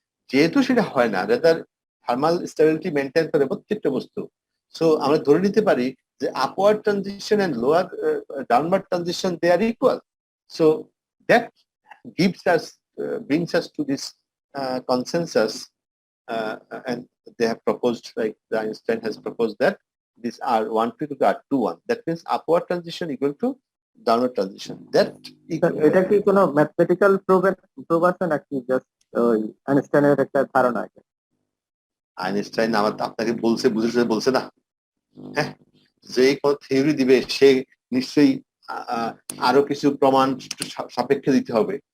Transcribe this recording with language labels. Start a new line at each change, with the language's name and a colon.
Bangla: যেহেতু সেটা হয় না, রাদার থার্মাল স্টেবিলিটি মেনটেন করে প্রত্যেকটা বস্তু। সো আমরা ধরে নিতে পারি যে upward transition and lower downward transition
English: They are equal. So that gives us brings us to this consensus, and they have proposed, like the Einstein has proposed, that this R12 to R21, that means upward transition equal to downward transition. That
Bangla: এটা কি কোনো mathematical proof আছে নাকি just আইনস্টাইনের একটা ধারণা? Einstein আপনাকে বলছে বলছে না, হ্যাঁ, যে কোন থিওরি দিবে সে নিশ্চয়ই আরো কিছু প্রমাণ সাপেক্ষে দিতে হবে।